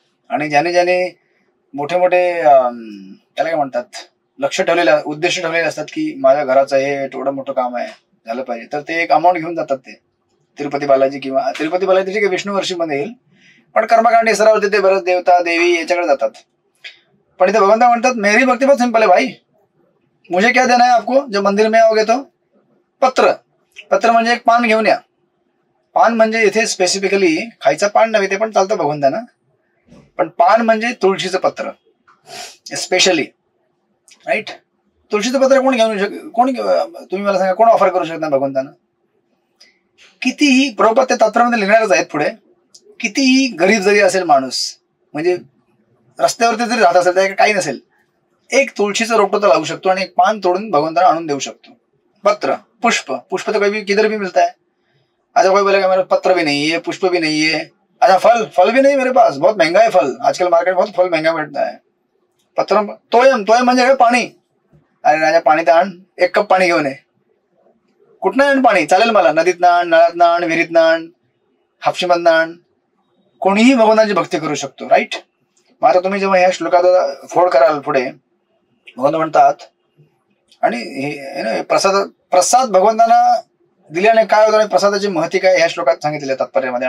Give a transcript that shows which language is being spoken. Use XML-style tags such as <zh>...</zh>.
<mr>आणि ज्याने ज्याने मोठे मोठे त्याला काय म्हणतात लक्ष ठेवलेले उद्देश ठेवलेले असतात की माझ्या घराचं हे एवढं मोठं काम आहे झालं पाहिजे, तर ते एक अमाऊंट घेऊन जातात ते तिरुपती बालाजी, किंवा तिरुपती बालाजी ठीक आहे विष्णू वर्षीमध्ये येईल, पण कर्मकांड इसरावरती ते बरंच देवता देवी याच्याकडे जातात. पण इथे भगवंता म्हणतात</mr> <hi>मेरी भक्ति बहुत सिंपल है भाई, मुझे क्या देना है आपको जब मंदिर में आओगे तो पत्र.</hi> <mr>पत्र म्हणजे एक पान घेऊन या. पान म्हणजे इथे स्पेसिफिकली खायचं पान नव्हे, ते पण चालतं भगवंताना, पण पान म्हणजे तुळशीचं पत्र स्पेशली, राईट. तुळशीचं पत्र कोण घेऊन तुम्ही मला सांगा कोण ऑफर करू शकता भगवंताना? कितीही प्रभुपाद ते तात्पर्यामध्ये लिहिणारच आहेत पुढे, कितीही गरीब जरी असेल माणूस, म्हणजे रस्त्यावरती जरी राहत असेल तर काही नसेल, एक तुळशीचं रोपटं तर लावू शकतो आणि एक पान तोडून भगवंताना आणून देऊ शकतो.</mr> <hi>पत्र पुष्प तो कभी किधर भी मिलता है. अच्छा कोई बोलेगा मेरे पत्र भी नहीं है, पुष्प भी नहीं है, अच्छा फल भी नहीं मेरे पास, बहुत महंगा है फल, आजकल मार्केट बहुत फल महंगा मिळता है.</hi> <mr>पत्र तोयम म्हणजे काय पाणी. अरे राजा पाणी तर आण, 1 कप पाणी घेऊन ये. कुठनं आण पाणी, चालेल मला, नदीतनं आण, नळातनं आण, विहिरीतनं आण, हापशीमधनं आण, कोणीही भगवंताची भक्ती करू शकतो, राईट. मग आता तुम्ही जेव्हा ह्या श्लोकात फोड कराल पुढे, भगवंत म्हणतात आणि प्रसाद भगवंतांना दिल्याने काय होतं आणि प्रसादाची महती काय ह्या श्लोकात सांगितलेल्या तात्पर्यामध्ये.</mr>